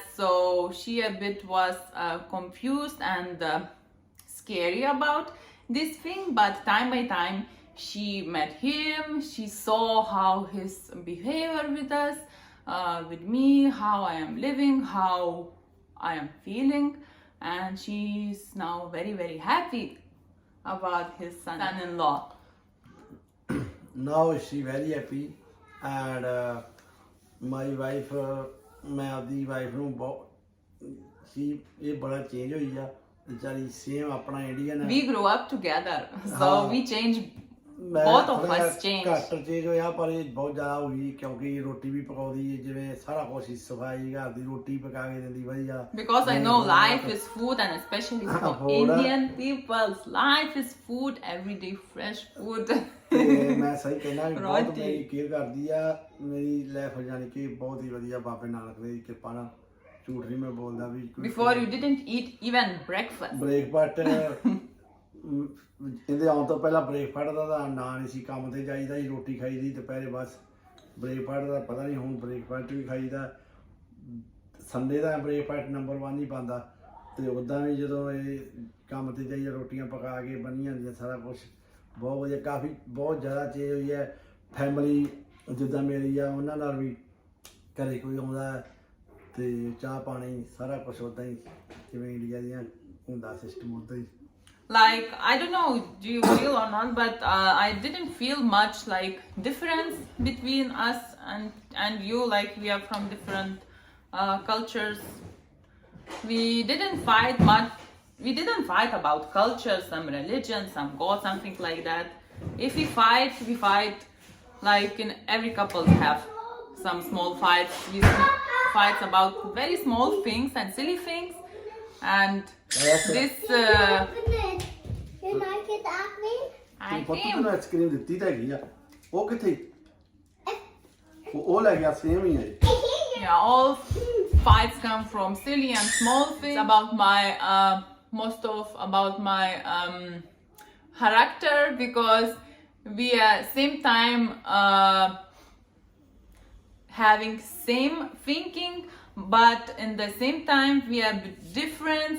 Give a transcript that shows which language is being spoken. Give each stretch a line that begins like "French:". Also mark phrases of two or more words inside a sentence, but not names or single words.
English: So she a bit was confused and scary about this thing, but time by time she met him, she saw how his behavior with us, with me, how I am living, how I am feeling, and she's now very, very happy about his son-in-law. Now she very happy, and my wife,
Hindi: मैं अपनी वाइफ
Punjabi: ਨੂੰ ਬਹੁਤ ਇਹ ਬੜਾ ਚੇਂਜ ਹੋਈ ਆ ਵਿਚਾਰੀ, ਸੇਮ ਆਪਣਾ ਇੰਡੀਅਨ ਹੈ।
English: We grew up together, so we changed. Both of us changed.
Punjabi: ਘੱਟ ਚੇਂਜ ਹੋਇਆ ਪਰ ਇਹ ਬਹੁਤ ਜ਼ਿਆਦਾ ਹੋਈ ਕਿਉਂਕਿ ਰੋਟੀ ਵੀ ਪਕਾਉਂਦੀ ਜਿਵੇਂ ਸਾਰਾ ਕੁਝ ਸਫਾਈ, ਘਰ ਦੀ ਰੋਟੀ ਪਕਾ ਕੇ ਦਿੰਦੀ ਵਧੀਆ।
English: Because I know life is food, and especially for Indian people's life is food, everyday fresh food.
Punjabi: ਤੇ ਮੈਂ ਸਹੀ ਕਹਿਣਾ ਬਹੁਤ ਮੇਰੀ ਕੇਅਰ ਕਰਦੀ ਆ, ਮੇਰੀ ਲਾਈਫ ਜਾਨੀ ਕਿ ਬਹੁਤ ਹੀ ਵਧੀਆ ਬਾਬੇ ਨਾਨਕ ਦੀ ਕਿਰਪਾ ਨਾਲ, ਝੂਠ ਨਹੀਂ ਮੈਂ ਬੋਲਦਾ ਵੀ।
English: Before you didn't eat even breakfast.
Punjabi: ਬ੍ਰੇਕਫਾਸਟ ਇਹਦੇ ਆਉਣ ਤੋਂ ਪਹਿਲਾਂ ਬ੍ਰੇਕਫਾਸਟ ਦਾ ਨਾਂ ਨਹੀਂ ਸੀ, ਕੰਮ ਤੇ ਜਾਈਦਾ ਸੀ, ਰੋਟੀ ਖਾਈਦੀ ਦੁਪਹਿਰੇ, ਬਸ ਬ੍ਰੇਕਫਾਸਟ ਦਾ ਪਤਾ ਨਹੀਂ। ਹੁਣ ਬ੍ਰੇਕਫਾਸਟ ਵੀ ਖਾਈਦਾ, ਸੰਡੇ ਦਾ ਬ੍ਰੇਕਫਾਸਟ ਨੰਬਰ 1 ਹੀ ਪਾਉਂਦਾ, ਅਤੇ ਉੱਦਾਂ ਵੀ ਜਦੋਂ ਇਹ ਕੰਮ ਤੇ ਜਾਈਏ ਰੋਟੀਆਂ ਪਕਾ ਕੇ ਬਣੀਆਂ ਹੁੰਦੀਆਂ, ਸਾਰਾ ਕੁਛ ਬਹੁਤ ਵਧੀਆ, ਕਾਫੀ ਬਹੁਤ ਜ਼ਿਆਦਾ ਚੇਂਜ ਹੋਈ ਹੈ। ਫੈਮਿਲੀ ਜਿੱਦਾਂ ਮੇਰੀ ਆ ਉਹਨਾਂ ਨਾਲ ਵੀ ਘਰੇ ਕੋਈ ਆਉਂਦਾ ਅਤੇ ਚਾਹ ਪਾਣੀ ਸਾਰਾ ਕੁਛ ਉੱਦਾਂ ਹੀ ਜਿਵੇਂ ਇੰਡੀਆ ਦੀਆਂ ਹੁੰਦਾ ਸਿਸਟਮ ਉੱਦਾਂ ਹੀ।
English: Like, I don't know, do you feel or not, but I didn't feel much like difference between us and you, like we are from different cultures. We didn't fight much. We didn't fight about culture, some religion, some God, something like that. If we fight like in every couple have some small fights. We fights about very small things and silly things, and this Can I get acne? I
Punjabi: ਪੁੱਤ
English: came.
Punjabi: ਤੈਨੂੰ ਆਈਸਕ੍ਰੀਮ ਦਿੱਤੀ ਤਾਂ ਹੈਗੀ ਆ ਉਹ ਕਿੱਥੇ ਉਹ ਲੈ ਗਿਆ ਸੇਮ ਹੀ ਹੈ
English: Yeah, all fights come from silly and small things about my most of about my character, because we are same time having same thinking, but in the same time we are different.